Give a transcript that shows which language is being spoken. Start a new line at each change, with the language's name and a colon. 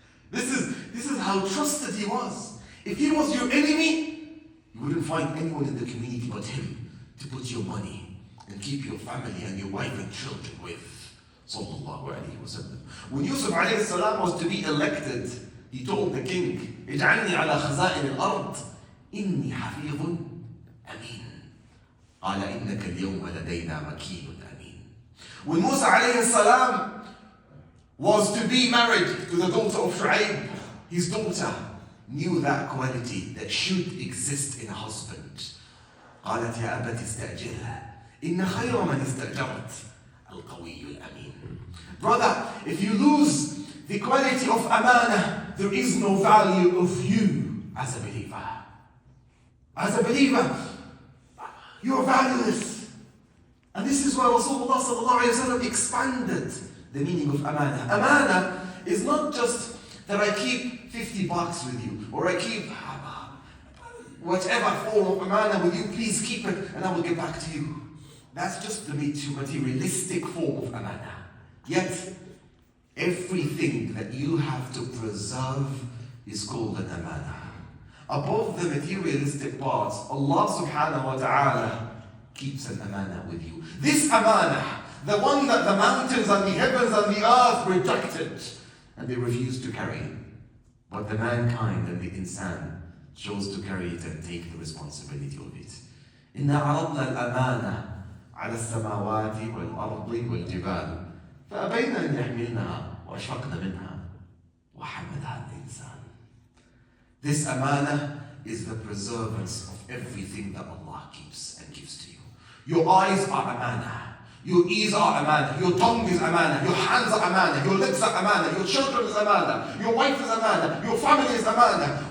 English: This is how trusted he was. If he was your enemy, you wouldn't find anyone in the community but him to put your money and keep your family and your wife and children with. Sallallahu alayhi wa sallam. When Yusuf alayhi salam was to be elected, he told the king,
Arabic: اجعلني على خزائن الأرض إني حفيظ أمين. قال إنك اليوم لدينا مكين أمين.
English: When Musa alayhi salam was to be married to the daughter of Shu'aib, his daughter knew that quality that should exist in a husband.
Arabic: قالت يا أبت استأجرها إن خير من استأجرت القوي الأمين.
English: Brother, if you lose the quality of amana, there is no value of you as a believer. As a believer, you are valueless. And this is why Rasulullah sallallahu alayhi wa sallam expanded the meaning of amana. Amana is not just that I keep $50 with you, or I keep whatever form of amana with you, please keep it and I will get back to you. That's just the materialistic form of amana. Yet, everything that you have to preserve is called an amana. Above the materialistic parts, Allah subhanahu wa ta'ala keeps an amana with you. This amana, the one that the mountains and the heavens and the earth rejected and they refused to carry, but the mankind and the insan chose to carry it and take the responsibility of it.
Arabic: إِنَّا عَرَضْنَا الْأَمَانَةَ عَلَى السَّمَاوَاتِ وَالْأَرْضِ وَالْجِبَالِ فأبين أن يحملنها وأشفقن منها وحملها الإنسان.
English: This amana is the preservance of everything that Allah keeps and gives to you. Your eyes are amana. Your ears are amana, your tongue is amana, your hands are amana, your legs are amana, your children is amana, your wife is amana, your family is amana.